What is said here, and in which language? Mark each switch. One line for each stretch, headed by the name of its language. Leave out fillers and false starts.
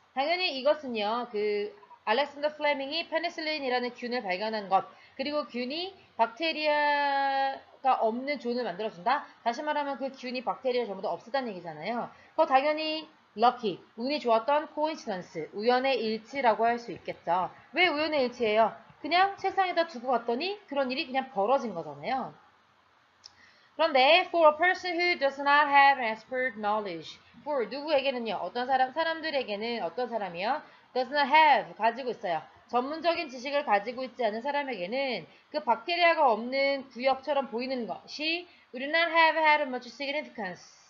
Korean: 당연히 이것은요, 그 알렉산더 플레밍이 페니실린이라는 균을 발견한 것, 그리고 균이 박테리아가 없는 존을 만들어준다. 다시 말하면 그 균이 박테리아 전부 다 없었다는 얘기잖아요. 그거 당연히 lucky, 운이 좋았던 coincidence, 우연의 일치라고 할 수 있겠죠. 왜 우연의 일치예요? 그냥 책상에다 두고 갔더니 그런 일이 그냥 벌어진 거잖아요.
English: 그런데 for a person who does not have expert knowledge, for
Korean: 누구에게는요, 어떤 사람들에게는 어떤 사람이요, does not have 가지고 있어요. 전문적인 지식을 가지고 있지 않은 사람에게는 그 박테리아가 없는 구역처럼 보이는 것이
English: would not have had much significance.